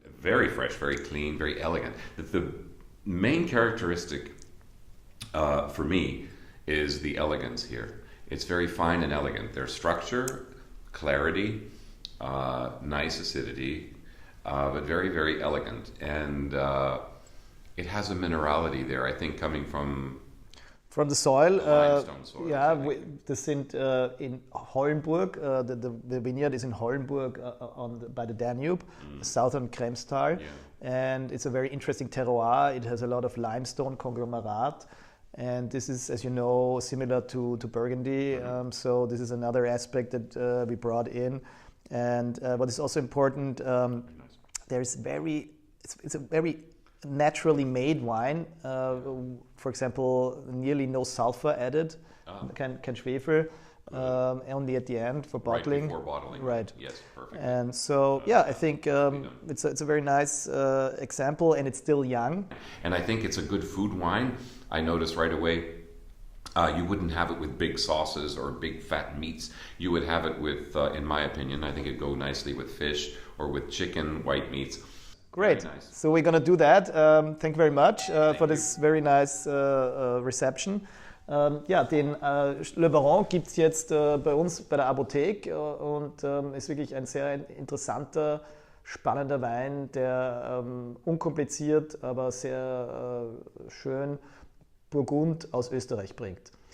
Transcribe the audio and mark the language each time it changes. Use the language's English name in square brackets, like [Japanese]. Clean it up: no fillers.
[English] Very fresh, very clean, very elegant. The main characteristic for me is the elegance here. It's very fine and elegant. There's structure, clarity, nice acidity, but very, very elegant. And it has a minerality there, I think, coming from the soil. Limestone soil. [German] Yeah, das sind in Hollenburg. [English] The vineyard is in Hollenburg by the Danube, southern Kremstal. Yeah. And it's a very interesting terroir. It has a lot of limestone conglomerate. And this is, as you know, similar to Burgundy. Mm-hmm. So this is another aspect that we brought in. And what is also important, it's a very naturally made wine. For example, nearly no sulfur added, [German] kein Schwefel, [English] only at the end for bottling. Right before bottling. Right. Yes, perfect. And so, I think it's a very nice example, and it's still young. And I think it's a good food wine. I noticed right away, you wouldn't have it with big sauces or big fat meats. You would have it with, in my opinion, I think it'd go nicely with fish or with chicken, white meats. Great. Very nice. So we're going to do that. Thank you very much for this very nice reception. [German] Den Le Baron gibt es jetzt bei uns bei der Abothek und ist wirklich ein sehr interessanter, spannender Wein, der unkompliziert, aber sehr schön Burgund aus Österreich bringt.